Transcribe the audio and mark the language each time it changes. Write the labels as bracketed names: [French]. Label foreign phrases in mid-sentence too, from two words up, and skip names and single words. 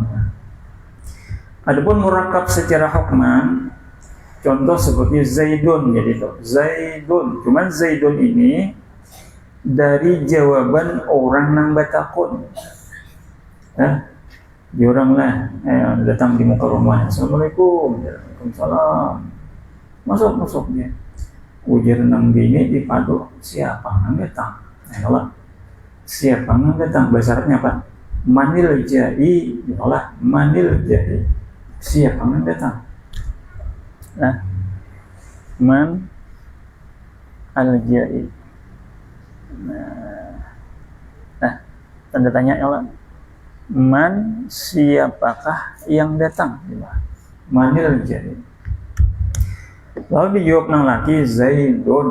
[Banjar] Adapun murakkab secara hukman, contoh seperti zaidun, jadi itu zaidun. Cuman zaidun ini dari jawaban orang yang batakun. Dia orang lah datang di muka rumahnya, [Arabic] السلام عليكم، وعليكم السلام, [Banjar] masuk dia. Ujar nang bini di padu, siapa nang datang? Allah, siapa nang datang? Bahasa Arabnya apa? [Arabic] من الجائي، الله من الجائي. [Banjar] Siapa nang datang? Nah, [Arabic] من الجائي. [Banjar] Nah, tanda tanya Allah. Man, siapakah yang datang? [Arabic] من الجائي. [Banjar] Lalu dijawab nang laki Zaidun.